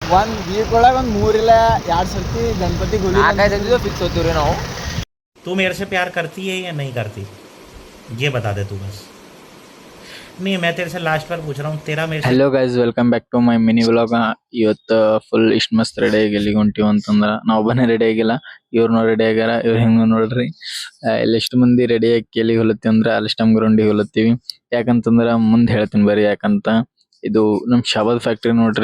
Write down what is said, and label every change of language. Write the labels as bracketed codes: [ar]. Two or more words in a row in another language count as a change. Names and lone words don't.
[kn] ಒಂದ್ ವೀಕ್ ಒಳಗೆ ಒಂದು 3 ಇಲ್ಲ 2 ಸರ್ತಿ ಗಣಪತಿ ಗುಡಿ ಫಿಕ್ಸ್ ಹೋಗ್ತೀವಿ ನಾವು. [hi] तू मेरे से प्यार करती है या नहीं करती, ये बता दे तू बस. नहीं, मैं तेरे से लास्ट बार पूछ रहा हूँ, तेरा मेरे से [en] Hello guys, welcome back to my mini vlog. [kn] ಇವತ್ತು ಫುಲ್ ಇಷ್ಟ ಮಸ್ತ್ ರೆಡಿ ಆಗಿ ಎಲ್ಲಿಗೆ ಹೊಂಟಿವಿ ಅಂತಂದ್ರ ನಾವು ಒಬ್ಬನೇ ರೆಡಿ ಆಗಿಲ್ಲ, ಇವ್ರನ್ನೂ ರೆಡಿ ಆಗ್ಯಾರ. ಇವ್ರ ಹೆಂಗ ನೋಡ್ರಿ, ಎಷ್ಟು ಮಂದಿ ರೆಡಿ ಆಗಿ ಎಲ್ಲಿಗೆ ಹೊಲತ್ತೀವಿ ಅಂದ್ರ ಅಲ್ಸ್ಟಮ್ ಗ್ರೌಂಡಿಗೆ ಹೊಲತ್ತೀವಿ. ಯಾಕಂತಂದ್ರ ಮುಂದೆ ಹೇಳ್ತೀನಿ ಬರ್ರಿ. ಯಾಕಂತ ಇದು ನಮ್ ಶಾಬಾದ್ ಫ್ಯಾಕ್ಟ್ರಿ ನೋಡ್ರಿ.